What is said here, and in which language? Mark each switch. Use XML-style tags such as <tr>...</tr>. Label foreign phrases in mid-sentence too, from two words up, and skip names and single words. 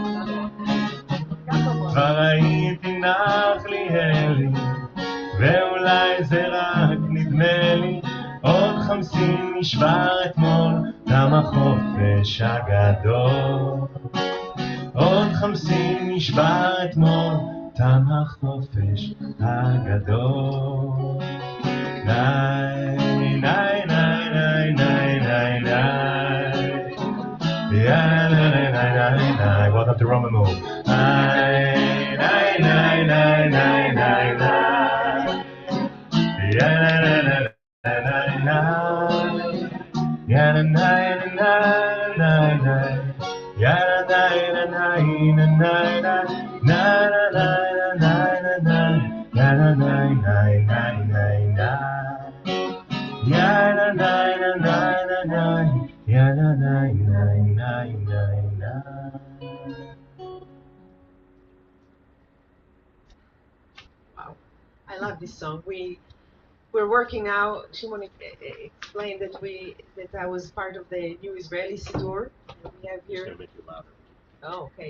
<he>כבר הייתי נח לי אלי, ואולי זה רק נדמה לי, עוד 50 נשבר אתמול, תם החופש הגדול. עוד 50 נשבר אתמול, תם החופש הגדול. ניי, ניי, ניי, ניי, ניי, ניי, ניי. Yeah, ניי, ניי, ניי, ניי.</he> <en>Welcome to Roman Move. ניי, ניי, ניי, ניי, ניי, ניי, ניי. Yeah, ניי, ניי, ניי, ניי, ניי. Yeah, ניי, ניי, ניי, ניי. Yeah, ניי, ניי, ניי, ניי, ניי. Na na na na na na na na na na na na na. Ya na na na na na na. Ya na na na na na na. Wow, I love this song. We're working out. Shimon explained that I was part of the new Israeli Siddur. We have here. Just gonna make you louder. Oh, okay.</en>